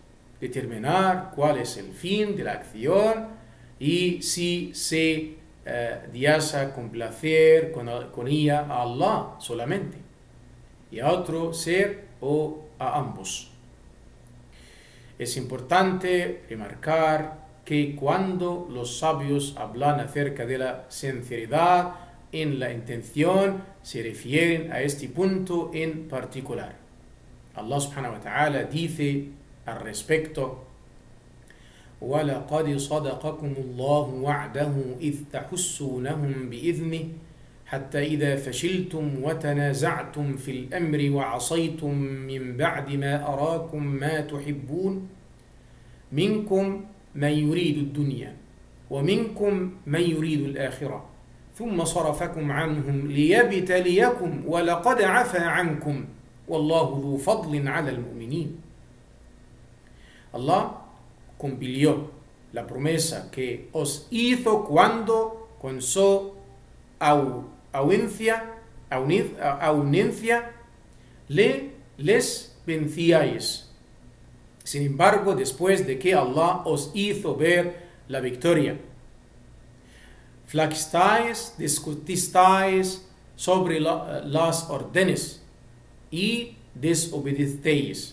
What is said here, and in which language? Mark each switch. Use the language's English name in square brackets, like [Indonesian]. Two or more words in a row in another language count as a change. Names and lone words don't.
[Spanish] Determinar cuál es el fin de la acción y si se desea complacer con ella a Allah solamente, y a otro ser o a ambos. Es importante remarcar que cuando los sabios hablan acerca de la sinceridad en la intención, se refieren a este punto en particular. [Arabic] الله سبحانه وتعالى [Spanish] dice al respecto: [Arabic] وَلَقَدْ صَدَقَكُمُ اللَّهُ وَعْدَهُ إِذْ تَحُسُّونَهُمْ بِإِذْنِهِ حَتَّى إِذَا فَشِلْتُمْ وَتَنَازَعْتُمْ فِي الْأَمْرِ وَعَصَيْتُمْ مِنْ بَعْدِ مَا أَرَاكُمْ مَا تُحِبُّونَ مِنْكُمْ مَنْ يُرِيدُ الدُّنْيَا وَمِنْكُمْ مَنْ يُرِيدُ الْآخِرَةَ ثُمَّ صَرَفَكُمْ عَنْهُمْ لِيَبْتَلِيَكُمْ وَلَقَدْ عَفَا عَنْكُمْ وَاللَّهُ ذُو فَضْلٍ عَلَى الْمُؤْمِنِينَ. [Spanish] Allah cumplió la promesa que os hizo cuando con su aunencia les vencíais. Sin embargo, después de que Allah os hizo ver la victoria, flaqueasteis, discutisteis sobre las órdenes y desobedecisteis.